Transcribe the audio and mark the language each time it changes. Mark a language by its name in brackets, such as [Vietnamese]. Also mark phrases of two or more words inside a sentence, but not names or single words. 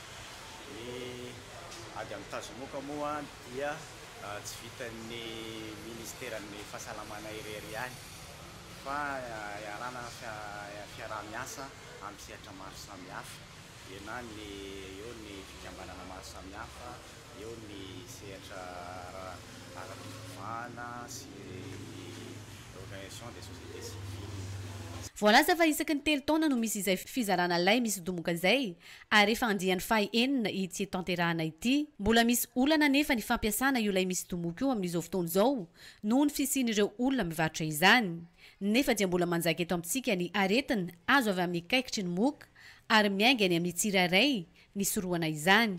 [Malagasy] Ady amin'ny tazomoka moa dia tsy vitan'ny ministeran'ny fahasalamana irery ihany fa iarana fiaraha-miasa amin'ny sehatra maro samihafa. Eo ny fikambanana maro samihafa, eo ny sehatra ara-pivavahana sy [French] l'organisation des sociétés civiles. [Malagasy] Voalaza fa isaky ny 3 taona no misy izay fizarana lay misy domoka zay ary efa andian'ny faha 9 ity tanterahana ity. Mbola misy olana nefa ny fampiasana io lay misy domoka io amin'izao fotoana izao noho ny fisian'ireo olona mivarotra izany. Nefa dia mbola manjaka eto amintsika ny aretina azo avy amin'ny kaikitry ny moka ary miainga any amin'ny tsirairay ny soroana izany.